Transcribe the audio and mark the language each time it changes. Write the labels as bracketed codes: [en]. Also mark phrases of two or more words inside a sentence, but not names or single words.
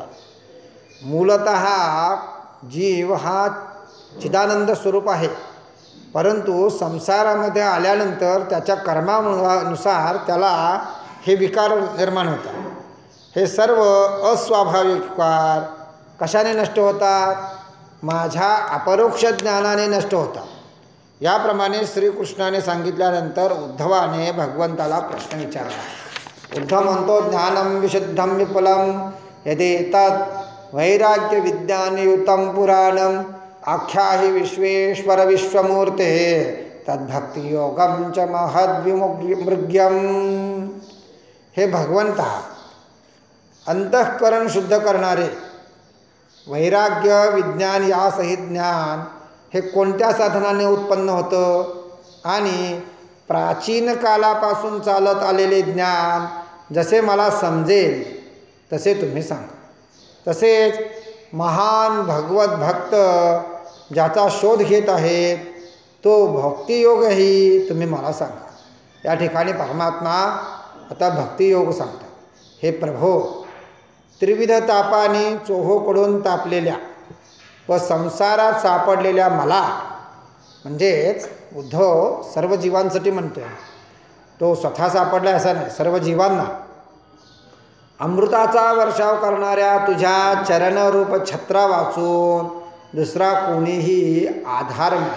[mr] मूलतः जीव हा चिदानंद स्वरूप आहे, परंतु संसारामध्ये आल्यानंतर त्याच्या कर्मानुसार त्याला हे विकार निर्माण होतात. हे सर्व अस्वाभाविक विकार कशाने नष्ट होतात? माझ्या अपरोक्ष ज्ञानाने नष्ट होतात. याप्रमाणे श्रीकृष्णाने सांगितल्यानंतर उद्धवाने भगवंताला प्रश्न विचारला. उद्धव म्हणतो, [sa] ज्ञानम विशुद्धम विपुलम यदेतत् वैराग्य विज्ञानयुतं पुराणम आख्याहि विश्वेश्वर विश्वमूर्ते तद्भक्ति योगम च महद्विमृग्यम. [mr] हे भगवंता, अंतःकरण शुद्ध करणारे वैराग्य विज्ञान यासहित ज्ञान हे कोणत्या साधनाने उत्पन्न होतं आणि प्राचीन कालापासून चालत आलेले ज्ञान जसे मला समजेल तसे तुम्ही सांगा. तसेच महान भगवत भक्त ज्याचा शोध घेत आहेत तो भक्तियोगही तुम्ही मला सांगा. या ठिकाणी परमात्मा आता भक्तियोग सांगतात. हे प्रभो, त्रिविध तापांनी चोहोकडून तापलेल्या व संसारात सापडलेल्या मला, म्हणजेच उद्धव सर्व जीवांसाठी म्हणतोय, तो स्वतः सापडला असा नाही, सर्व जीवांना अमृताचा वर्षाव करणाऱ्या तुझ्या चरणरूप छत्रा वाचून दुसरा कोणीही आधार नाही.